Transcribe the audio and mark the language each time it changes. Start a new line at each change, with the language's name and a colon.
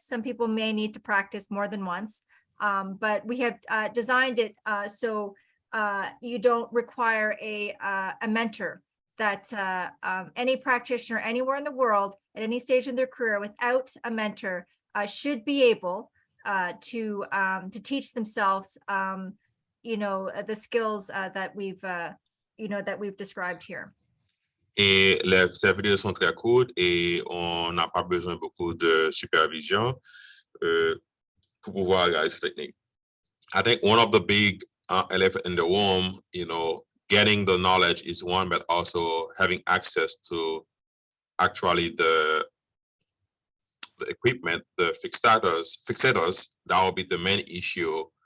English: Some people may need to practice more than once. But we have designed it so you don't require a mentor, that any practitioner anywhere in the world at any stage in their career without a mentor should be able to teach themselves, the skills that we've described here.
French: Et ces vidéos sont très courtes et on n'a pas besoin beaucoup de supervision pour pouvoir regarder ces techniques.
English: I think one of the big elephant in the room, getting the knowledge is one, but also having access to actually the equipment, the fixators, that will be the main issue.